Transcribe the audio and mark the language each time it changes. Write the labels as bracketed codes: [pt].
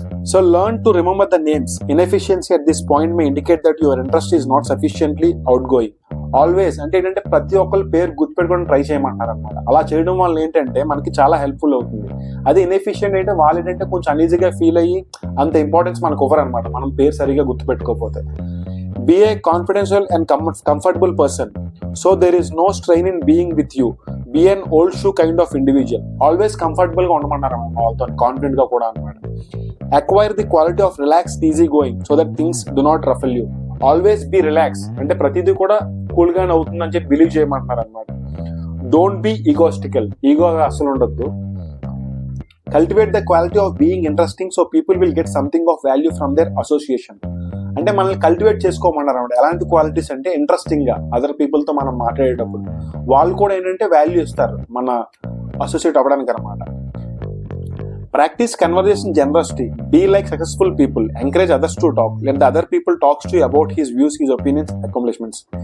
[en] So learn to remember the names. Inefficiency at this point may indicate that your interest is not sufficiently outgoing. [te] Always అంటే ఏంటంటే ప్రతి ఒక్కరు పేరు గుర్తుపెట్టుకొని try చేయమంటారు అనమాట. అలా చేయడం వల్ల ఏంటంటే మనకి చాలా హెల్ప్ఫుల్ అవుతుంది. అదే ఇన్ఎఫిషియెంట్ అంటే వాళ్ళు ఏంటంటే కొంచెం అన్ఈజీగా ఫీల్ అయ్యి అంత ఇంపార్టెన్స్ మనకు ఇవ్వరు అనమాట మనం పేరు సరిగా గుర్తుపెట్టుకోకపోతే. [en] Be a confidential and comfortable person. So there is no strain in being with you. Be an old shoe kind of individual. Always comfortable [te] గా ఉండమన్నారు వాళ్ళతో, కాన్ఫిడెంట్ గా కూడా అనమాట. [en] Acquire the quality of relaxed, easy going so that things do not ruffle you. Always be relaxed. [te] అంటే ప్రతిదీ కూడా cool గానే అవుతుందని చెప్పి బిలీవ్ చేయమంటున్నారు అనమాట. [en] Don't be egotistical. [te] ఈగోగా అసలు ఉండొద్దు. [en] Cultivate the quality of being interesting so people will get something of value from their association. [te] అంటే మనల్ని కల్టివేట్ చేసుకోమన్నారు అనమాట. ఎలాంటి క్వాలిటీస్ అంటే ఇంట్రెస్టింగ్ గా అదర్ పీపుల్ తో మనం మాట్లాడేటప్పుడు వాళ్ళు కూడా ఏంటంటే వాల్యూ ఇస్తారు మన అసోసియేట్ అవ్వడానికి అనమాట. [en] Practice conversation generosity. Be like successful people. Encourage others to talk. Let the other people talks to about his views, his opinions, accomplishments.